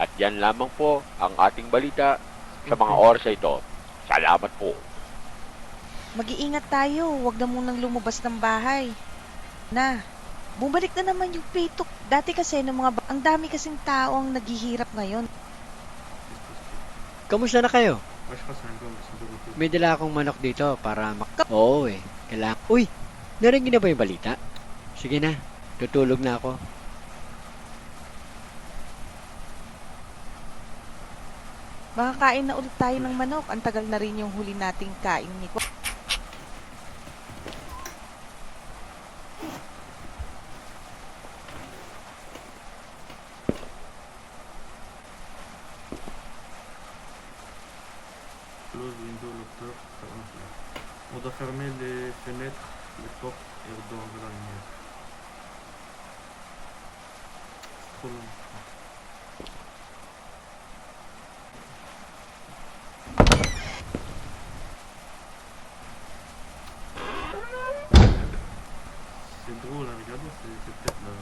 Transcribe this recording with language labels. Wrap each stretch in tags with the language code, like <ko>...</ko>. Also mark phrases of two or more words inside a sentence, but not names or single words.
<tl>At yan lamang po ang ating balita sa mga oras ito. Salamat po. Mag-iingat tayo, huwag na munang lumabas ng bahay. Na, bumalik na naman yung petok. Dati kasi ang dami kasing tao ang naghihirap ngayon. Kamusta na kayo?</tl> <fr>Ouais, je crois que c'est un peu beaucoup.</fr> <tl>May dala akong manok dito para Oo eh, kailangan. Uy, narinig na ba yung balita? Sige na, tutulog na ako. Makakain na ulit tayo ng manok. Ang tagal na rin yung huli nating kain, Nico.</tl> <en>Close window, locker,</en> <fr>ferme fenêtre. On doit fermer les fenêtres, les portes et on doit enlever la lumière. C'est trop long. C'est drôle à regarder, c'est peut-être la...</fr>